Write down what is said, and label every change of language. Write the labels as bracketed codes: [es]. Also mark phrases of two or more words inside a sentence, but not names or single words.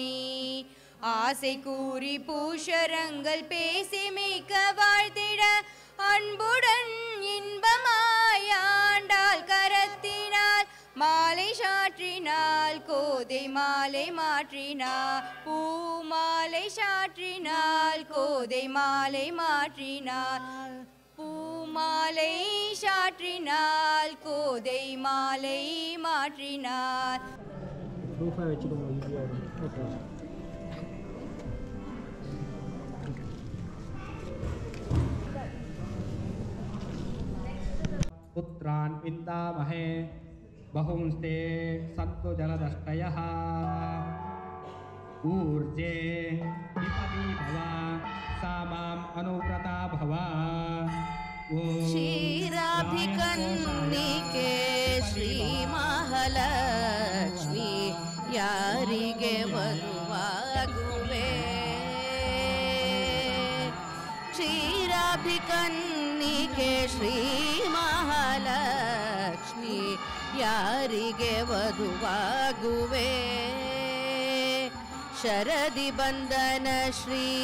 [ta] ஆசை கூறி பூஷரங்கள் பேசி மிக்க வாழ்த்திட அன்புடன் இன்பமாயாண்டாள் கரத்தினாள் மாலை சாற்றினாள் கோதை மாலை மாற்றினாள் பூமாலை சாற்றினாள் கோதை மாலை மாற்றினாள் பூமாலை சாற்றினாள் கோதை மாலை மாற்றினாள். [sa] पुत्रान् विन्दामहे बहुंस्ते सन्तु जलदष्टयः ऊर्जे विपदी भव सा माम् अनुव्रता भव. [kn] ಕ್ಷೀರಾಭಿಕನ್ನಿಕೆ ಶ್ರೀ ಮಹಾಲಕ್ಷ್ಮಿ ಯಾರಿಗೆ ವಧುವಾಗುವೆ ಕ್ಷೀರಾಭಿಕನ್ನಿಕೆ ಶ್ರೀ ಮಹಾಲಕ್ಷ್ಮಿ ಯಾರಿಗೆ ವಧುವಾಗುವೆ ಶರದಿ ಬಂದನ ಶ್ರೀ